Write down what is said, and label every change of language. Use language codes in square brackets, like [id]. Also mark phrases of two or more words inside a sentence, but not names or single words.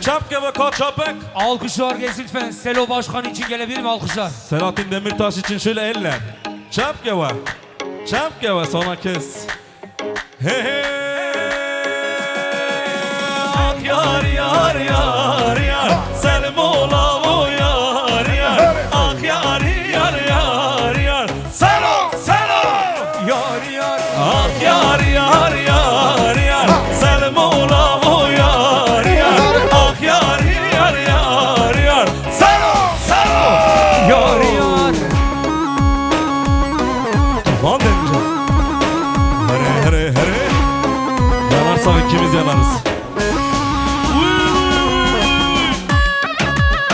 [tr] Çapke ve koçapek. Alkışlar gelsin lütfen. Selo Başkan için gelebilir mi alkışlar? Selahattin Demirtaş için şöyle eller. Çapke var. Çapke var sonra kes. He he. Ah yar yar yar yar. Selim ola o yar yar. Ah yar yar yar yar. Selo selo. Yar yar. Ah yar yar yar yar. Selim ola o yar yar. Ah yar yar yar yar. Selo selo. Yar yar. Tufan Demircan. [ku] Here here here. [tr] Yanarsak ikimiz yanarız.